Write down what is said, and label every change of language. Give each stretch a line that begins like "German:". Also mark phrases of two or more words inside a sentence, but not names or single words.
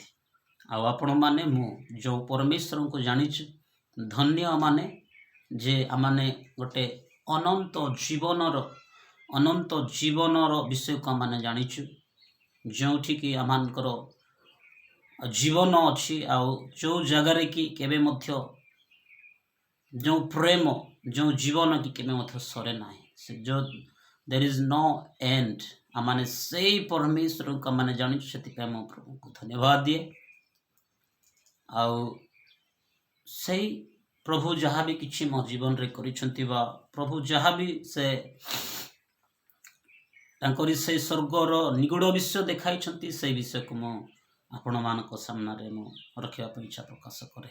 Odia: ଆଉ ଆପଣମାନେ ମୁଁ ଯେଉଁ ପରମେଶ୍ୱରଙ୍କୁ ଜାଣିଛୁ, ଧନ୍ୟ ଆମମାନେ ଯେ ଆମମାନେ ଗୋଟେ ଅନନ୍ତ ଜୀବନର ବିଷୟକୁ ଆମମାନେ ଜାଣିଛୁ, ଯେଉଁଠିକି ଆମମାନଙ୍କର ଜୀବନ ଅଛି, ଆଉ ଯେଉଁ ଜାଗାରେ କି କେବେ ମଧ୍ୟ ଯେଉଁ ପ୍ରେମ, ଯେଉଁ ଜୀବନ କି କେବେ ମଧ୍ୟ ସରେ ନାହିଁ, ସେ
English: there is no end।
Odia: ଆମମାନେ ସେଇ ପରମେଶ୍ୱରଙ୍କୁ ଆମମାନେ ଜାଣିଛୁ। ସେଥିପାଇଁ ମୁଁ ପ୍ରଭୁଙ୍କୁ ଧନ୍ୟବାଦ ଦିଏ। ଆଉ ସେଇ ପ୍ରଭୁ ଯାହା ବି କିଛି ମୋ ଜୀବନରେ କରିଛନ୍ତି, ବା ପ୍ରଭୁ ଯାହା ବି ସେ ତାଙ୍କରି ସେଇ ସ୍ୱର୍ଗର ନିଗୁଡ଼ ବିଷୟ ଦେଖାଇଛନ୍ତି, ସେଇ ବିଷୟକୁ ମୁଁ ଆପଣମାନଙ୍କ ସାମ୍ନାରେ ମୁଁ ରଖିବା ପାଇଁ ଇଚ୍ଛା ପ୍ରକାଶ କରେ।